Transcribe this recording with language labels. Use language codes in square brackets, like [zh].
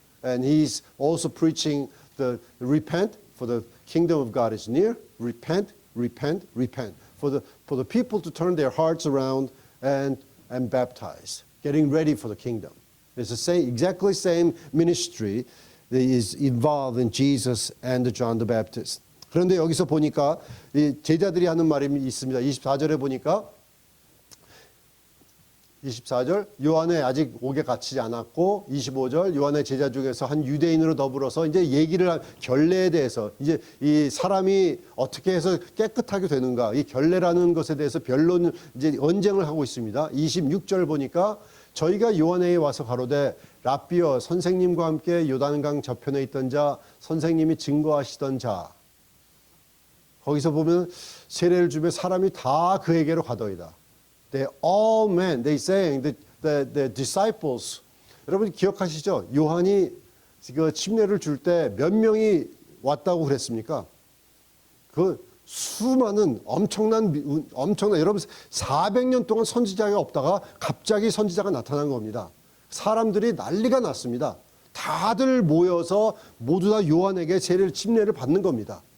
[en] And he's also preaching the repent, for the kingdom of God is near. Repent, repent, repent. For the people to turn their hearts around and baptize, getting ready for the kingdom. It's the same, exactly same ministry that is involved in Jesus and John the Baptist. [ko] 그런데 여기서 보니까 이 제자들이 하는 말이 있습니다. 24절에 보니까 24절 요한의 아직 옥에 갇히지 않았고 25절 요한의 제자 중에서 한 유대인으로 더불어서 이제 얘기를 결례에 대해서 이제 이 사람이 어떻게 해서 깨끗하게 되는가 이 결례라는 것에 대해서 변론 이제 언쟁을 하고 있습니다. 26절 보니까 저희가 요한에게 와서 가로되 랍비여 선생님과 함께 요단강 저편에 있던 자 선생님이 증거하시던 자 거기서 보면 세례를 주며 사람이 다 그에게로 가더이다. [en] They all men, they saying the disciples. [ko] 여러분 기억하시죠? 요한이 그 침례를 줄 때 몇 명이 왔다고 그랬습니까? 그 수많은 엄청난 여러분 400년 동안 선지자가 없다가 갑자기 선지자가 나타난 겁니다. 사람들이 난리가 났습니다. 다들 모여서 모두 다 요한에게 세례를 침례를 받는 겁니다.